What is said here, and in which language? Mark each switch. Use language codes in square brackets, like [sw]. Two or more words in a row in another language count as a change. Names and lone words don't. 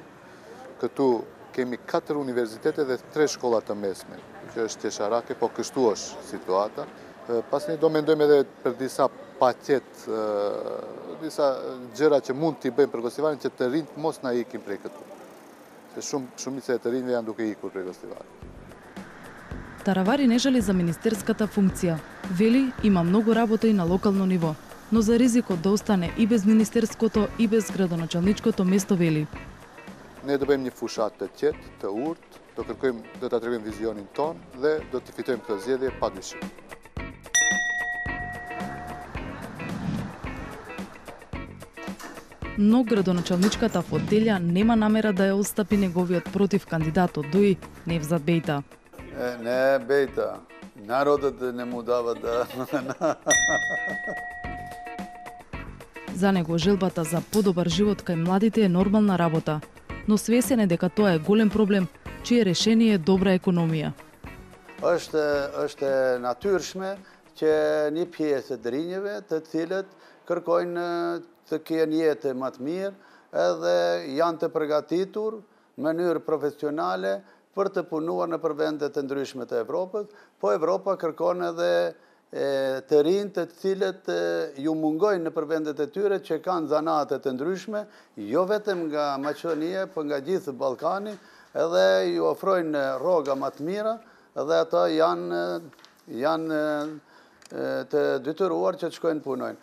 [sq] Këtu kemi 4 universitete dhe 3 shkolla të mesme, që është qesharake, po kështu është situata. Pastaj do mendojmë edhe për disa paket, disa gjëra që mund t'i bëjmë për Gostivarin që të rinjt mos na ikin prej këtu. Se shumica e të rinjve janë duke ikur prej Gostivarit. [mk] Таравари не жали за министерската функција. Вели, има многу работа и на локално ниво, но за ризикот да остане и без министерското и без градоначалничкото место вели. [sq] Ne do bëjmë një fushat të qetë, të urtë, do ta tregojmë vizionin ton dhe do të fitojmë këtë zgjedhje padyshim. [mk] Но градоначалничката фотелја нема намера да ја отстапи неговиот против кандидат од ДУИ, Невзат Бејта. Не, Бејта, народот не му дава да... За него желбата за подобар живот кај младите е нормална работа, но свесен е дека тоа е голем проблем, чие решение е добра економија. [sq] Është natyrshme që një pjesë të rinjeve të cilët kërkojnë të kenë jetë më të mirë edhe janë të përgatitur në mënyrë profesionale për të punuar në vendet të ndryshme të Evropës, po Evropa kërkon edhe të rinj të cilët ju mungojnë në vendet e tyre që kanë zanate të ndryshme, jo vetëm nga Maqedonia, por nga gjithë Ballkani, edhe ju ofrojnë rroga më të mira dhe ata janë të detyruar që të shkojnë punojnë.